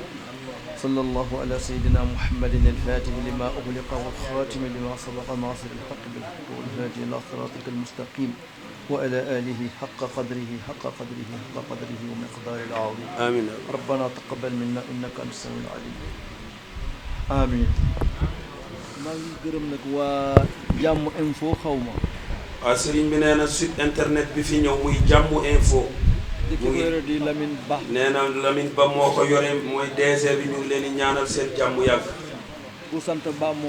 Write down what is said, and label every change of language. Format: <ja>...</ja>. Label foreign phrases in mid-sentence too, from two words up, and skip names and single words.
<ar>صلى الله على سيدنا محمد الفاتح لما أغلق والخاتم لما سبق ناصر الحق بالحق والهادي إلى صراطك المستقيم وعلى آله حق قدره ومقدار العظيم. آمين. ربنا تقبل منا إنك أنت السميع العليم. آمين.</ar> <wo>maa ngi gërëm nag waa Jàmm Info xawma. waaw sëriñ bi nee na</wo> <fr>site internet</fr> <wo>bi fi ñëw muy Jàmm Info. di ko yore di Lamine Ba. nee na Lamine Ba moo ko yore mooy DG bi ñu ngi leen di ñaanal seen jàmm yàgg. ku sant Ba moom.</wo>